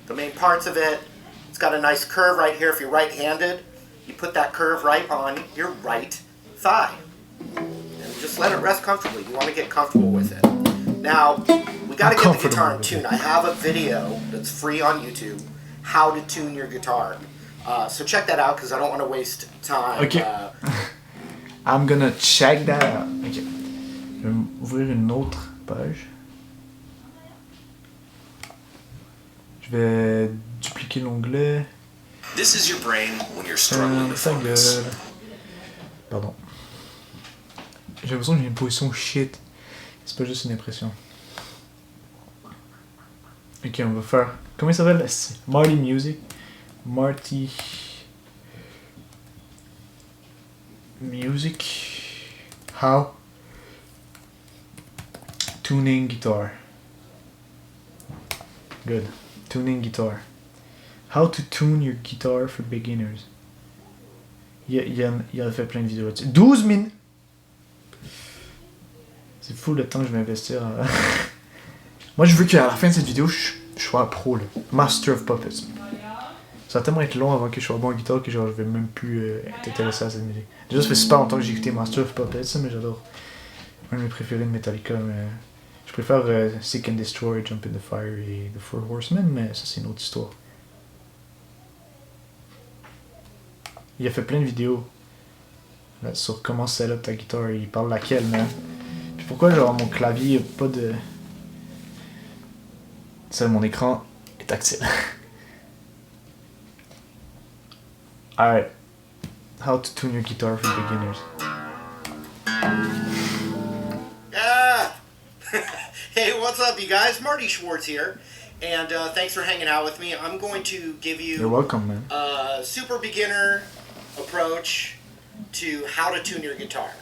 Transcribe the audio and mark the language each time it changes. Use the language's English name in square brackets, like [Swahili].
[English] the main parts of it, it's got a nice curve right here. If you're right-handed, you put that curve right on your right thigh. And just let it rest comfortably. You want to get comfortable with it. Now, we got to get the guitar in tune. I have a video that's free on YouTube, how to tune your guitar. So check that out because I don't want to waste time. Ok. I'm gonna check that out. Ok. [French] Je vais ouvrir une autre page. Je vais dupliquer l'onglet. [English] This is your brain when you're struggling to [French] Ta [English] focus. [French] gueule. Pardon. J'ai l'impression que j'ai une position shit. C'est pas juste une impression. Ok, on va faire. Comment il s'appelle? Marty Music. Marty Music. How? [English] Tuning guitar. Good. Tuning guitar. How to tune your guitar for beginners. [French] Il a fait plein de vidéos là-dessus. 12 minutes! C'est fou le temps que je vais investir. Moi, je veux qu'à la fin de cette vidéo, je sois un pro, là. Master of Puppets. Ça va tellement être long avant que je sois bon en guitare que genre, je vais même plus être intéressé à cette musique. Déjà, ça fait super longtemps que j'ai écouté Master of Puppets, mais j'adore. Un de mes préférés de Metallica, mais je préfère Seek and Destroy, Jump in the Fire et The Four Horsemen, mais ça, c'est une autre histoire. Il a fait plein de vidéos là, sur comment setup ta guitare. Il parle laquelle, mais. Puis pourquoi, genre, mon clavier a pas de. Ça, mon écran est tactile. [English] Alright. How to tune your guitar for beginners. Ah! Hey, what's up, you guys? Marty Schwartz here. And thanks for hanging out with me. I'm going to give You're you welcome, man. a super beginner approach to how to tune your guitar.